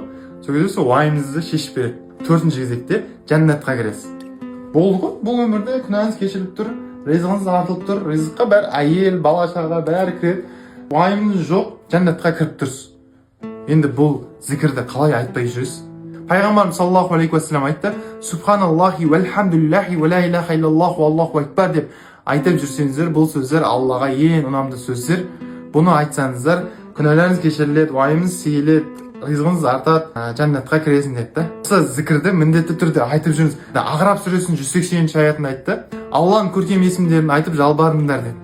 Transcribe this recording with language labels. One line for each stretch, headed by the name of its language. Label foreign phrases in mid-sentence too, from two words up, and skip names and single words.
Kazakh: Сол кезде сол уайымыңызды шешіп береді. Төртінші кезекте жәннатқа кіресіз. Болды ғой, бұл өмірде күнәңіз кешіріліп тұр, ризығыңыз артылып тұр, ризыққа бәрі әйел, бала шаға бәрі кіреді. Уайымыңыз жоқ, жәннатқа кіріп тұрсыз. Енді бұл зікірді қалай айтпай жүресіз? Пайғамбарымыз
Arabic: صلى الله عليه وسلم
Kazakh: айтты:
Arabic: "سبحان الله والحمد لله ولا إله إلا الله الله أكبر"
Kazakh: деп айтып жүрсеңіздер, бұл сөздер Аллаға ең ұнамды сөздер. Бұны айтсаңыздар, күнәларыңыз кешіріледі, уайымыңыз сейіледі, ризығыңыз артады, жәннатқа кіресің деді. Осы зікірді міндетті түрде айтып жүріңіз. Ағраб сүресінің 180 аятында айтты: "Алланың көркем есімдерін айтып жалбарыңдар" деді.